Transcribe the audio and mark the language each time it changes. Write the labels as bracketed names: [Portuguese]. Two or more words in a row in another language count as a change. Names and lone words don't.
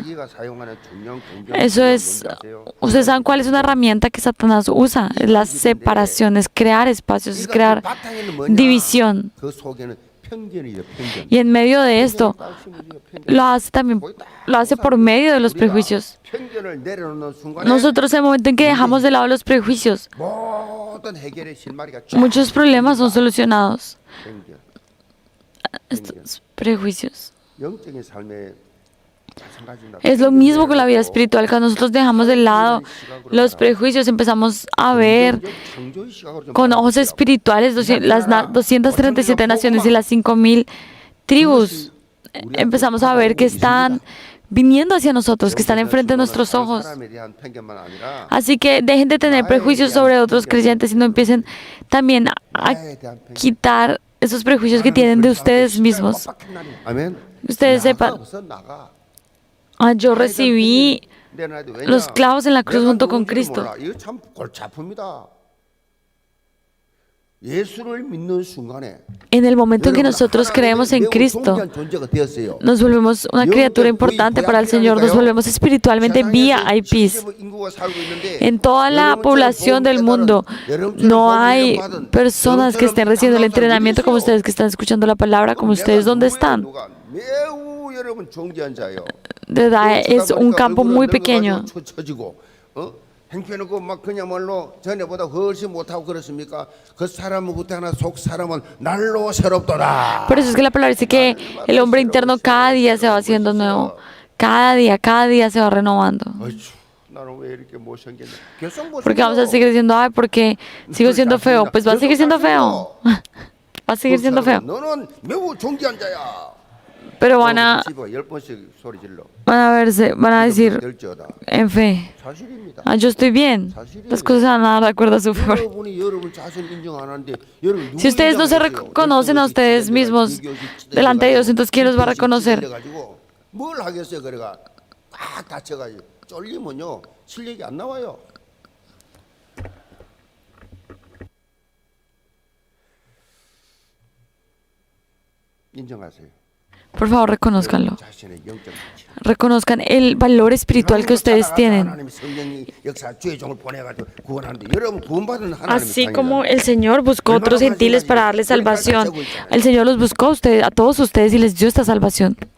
[Spanish] Eso es, ustedes saben cuál es una herramienta que Satanás usa, es la separación, es crear espacios, es crear división. Y en medio de esto, lo hace por medio de los prejuicios. [Korean] 편견을 내려놓는 순간에 [Spanish] nosotros en el momento en que dejamos de lado los prejuicios, [Korean] 모든 해결의 실마리가 쫙 [Spanish] muchos problemas son solucionados. [Korean] 편견. [Spanish] Estos prejuicios. [Korean] 영적인 삶에 마찬가지입니다. [Spanish] Es lo mismo con la vida espiritual. Cuando nosotros dejamos de lado los prejuicios, empezamos a ver [Korean] 창조의 시각으로 좀 [Spanish] con ojos espirituales las 237 naciones y las 5000 tribus. Empezamos a ver que están viniendo hacia nosotros, que están enfrente de nuestros ojos. [Korean] 사람에 대한 편견만 아니라 [Spanish] Así que dejen de tener prejuicios sobre otros creyentes y no empiecen también a [Korean] 나에 대한 편견. [Spanish] quitar esos prejuicios que tienen de ustedes mismos. [Korean] 아멘. [Spanish] Ustedes sepan, [Korean] 나가, 나가. [Spanish] yo recibí [Korean] 내놔도 왜냐? [Spanish] los clavos en la cruz [Korean] 내가 [Spanish] junto con [Korean] 누군지를 [Spanish] Cristo. [Korean] 몰라. 이거 참 골치 아픕니다. 예수를 믿는 순간에 [Spanish] En el momento en que nosotros creemos en Cristo, nos volvemos una criatura importante para el Señor, nos volvemos espiritualmente VIPs. En toda la población del mundo no hay personas que estén recibiendo el entrenamiento como ustedes, que están escuchando la palabra como ustedes. ¿Dónde están? De verdad, es un campo muy pequeño. [Korean] 행편하고 막 그냥말로 전에보다 훨씬 못하고 그렇습니까? 그 사람은 후퇴하나 속 사람은 날로 새롭도다. [Spanish] Por eso es que la palabra dice que el hombre interno cada día se va haciendo nuevo. Cada día se va renovando. [Korean] 나는 왜 이렇게 못생겼냐? [Spanish] Porque vamos a seguir diciendo, ay, porque sigo siendo feo. Pues va a seguir siendo feo. Va a seguir siendo feo. [Korean] 너는 매우 존귀한 자야. [Spanish] Pero van a verse, van a decir en fe, ah, yo estoy bien, las cosas van a dar de acuerdo a su favor. Si ustedes no se reconocen a ustedes mismos delante de Dios, entonces ¿quién los va a reconocer? [Korean] 뭘 하겠어요? 그래가 꽉 닫혀가지고 쫄리면요 실력이 안 나와요. 인정하세요. [Spanish] Por favor, reconózcanlo. Reconozcan el valor espiritual que ustedes tienen. Así como el Señor buscó a otros gentiles para darles salvación, el Señor los buscó a ustedes, a todos ustedes, y les dio esta salvación.